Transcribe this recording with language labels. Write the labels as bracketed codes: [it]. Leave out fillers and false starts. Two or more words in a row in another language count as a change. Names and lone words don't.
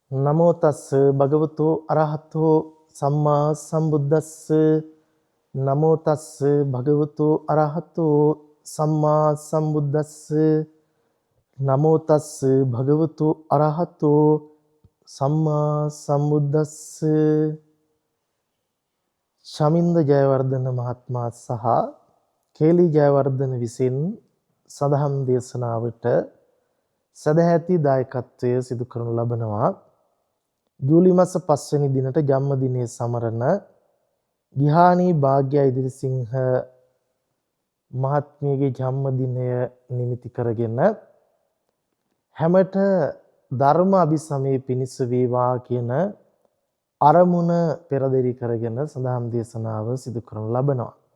[pi] නමෝ තස්ස භගවතු අරහතෝ සම්මා සම්බුද්දස්ස නමෝ තස්ස භගවතු අරහතෝ සම්මා සම්බුද්දස්ස නමෝ තස්ස භගවතු අරහතෝ සම්මා සම්බුද්දස්ස. [si] ශමින්ද ජයවර්ධන මහත්මයා සහ කේලි ජයවර්ධන විසින් සදහම් දේශනාවට සදැහැති දායකත්වය සිදු කරනු ලබනවා. ජූලි මාස 5 වෙනි දිනට ජන්මදිනයේ සමරන ගිහානී භාග්‍ය ඉදිරිසිංහ මහත්මියගේ ජන්මදිනය නිමිති කරගෙන හැමත ධර්ම අභිසමයේ පිණිස වේවා කියන අරමුණ පෙරදරි කරගෙන සදහම් දේශනාව සිදු කරනු ලබනවා.